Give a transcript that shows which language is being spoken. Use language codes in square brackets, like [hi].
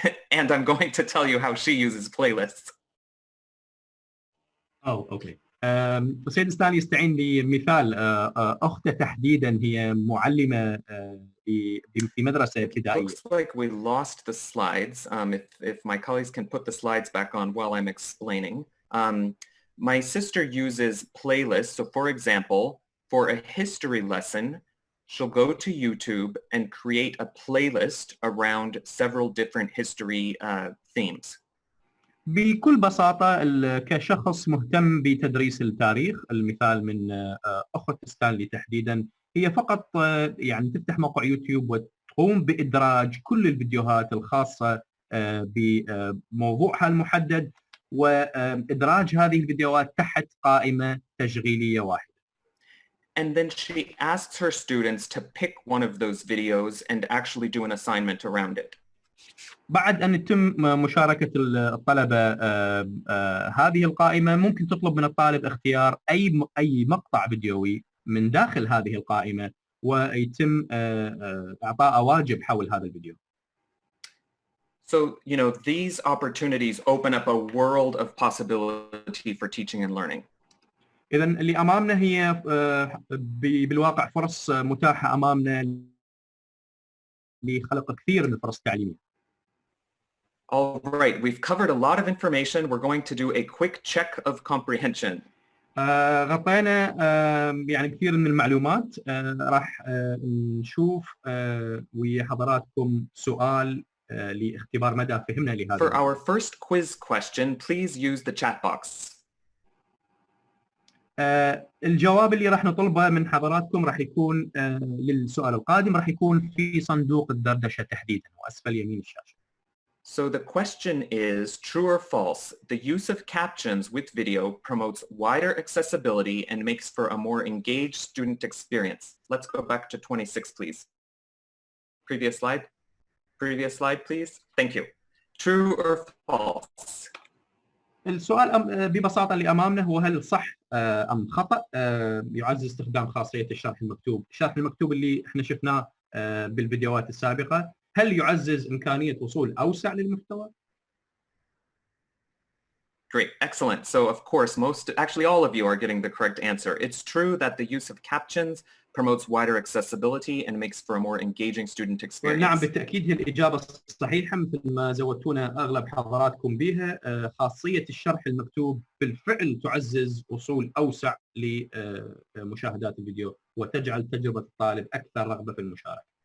[en] And I'm going to tell you how she uses playlists. Okay. [ar] السيد ستان يستعين بمثال اخته تحديدا هي معلمه في مدرسه ابتدائيه. [en] Looks like we lost the slides. If my colleagues can put the slides back on while I'm explaining. My sister uses playlists. So for example, for a history lesson, she'll go to YouTube and create a playlist around several different history themes. [ar] بكل بساطة كشخص مهتم بتدريس التاريخ، المثال من أخت ستانلي تحديدا، هي فقط يعني تفتح موقع يوتيوب وتقوم بإدراج كل الفيديوهات الخاصة بموضوعها المحدد وإدراج هذه الفيديوهات تحت قائمة تشغيلية واحدة. [en] And then she asks her students to pick one of those videos and actually do an assignment around it. [ar] بعد أن يتم مشاركة الطلبة هذه القائمة، ممكن تطلب من الطالب اختيار أي مقطع فيديوي من داخل هذه القائمة ويتم إعطاء واجب حول هذا الفيديو. [en] So, you know, these opportunities open up a world of possibility for teaching and learning. [ar] إذن اللي أمامنا هي بالواقع فرص متاحة أمامنا لخلق كثير من الفرص التعليمية. [en] All right, we've covered a lot of information. We're going to do a quick check of comprehension. [ar] غطينا يعني كثير من المعلومات. راح نشوف ويا حضراتكم سؤال لاختبار مدى فهمنا لهذا. [en] For our first quiz question, please use the chat box. [ar] الجواب اللي راح نطلبه من حضراتكم راح يكون للسؤال القادم راح يكون في صندوق الدردشة تحديدا وأسفل يمين الشاشة. [en] So the question is, true or false, the use of captions with video promotes wider accessibility and makes for a more engaged student experience. Let's go back to 26, please. Previous slide. Previous slide, please. Thank you. True or false? [ar] السؤال ببساطة اللي أمامنا هو هل صح أم خطأ يعزز استخدام خاصية الشرح المكتوب. الشرح المكتوب اللي احنا شفناه بالفيديوهات السابقة، هل يعزز إمكانية وصول أوسع للمحتوى؟ [en] Great, excellent. So of course, actually all of you are getting the correct answer. It's true that the use of captions promotes wider accessibility and makes for a more engaging student experience. [ar] نعم بالتأكيد هي الإجابة الصحيحة مثل ما زودتونا أغلب حضراتكم بها. خاصية الشرح المكتوب بالفعل تعزز وصول أوسع لمشاهدات الفيديو وتجعل تجربة الطالب أكثر رغبة في المشاركة.